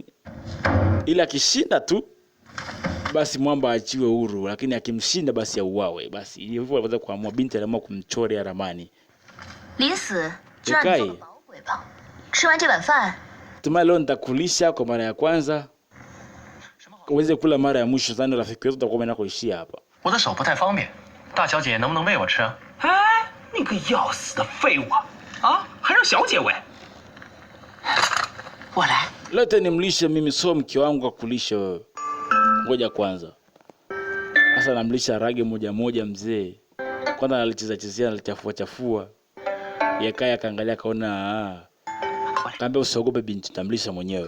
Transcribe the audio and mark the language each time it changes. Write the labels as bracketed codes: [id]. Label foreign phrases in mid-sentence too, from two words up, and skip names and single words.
[sw] Ila akishinda tu basi mwamba achiwe huru, lakini akimshinda basi auawe. Basi hivyo waweza kuamua. Binti aliamua kumchorea ramani. Yekai. Tuma leo nitakulisha kwa mara ya kwanza. Uweze kula mara ya mwisho, sana rafiki wetu tutakuwa kuishia hapa. [zh] 我的手不太方便，大小姐能不能喂我吃？哎，你个要死的废物啊！还让小姐喂？我来。 [sw] Lete nimlishe mimi, sio mke wangu kwa kulisha wewe. Ngoja kwanza. Sasa namlisha rage moja mzee. Kwanza analichezea analichafua. Yekai akaangalia kaona kaambia usiogope binti, tamlisha mwenyewe.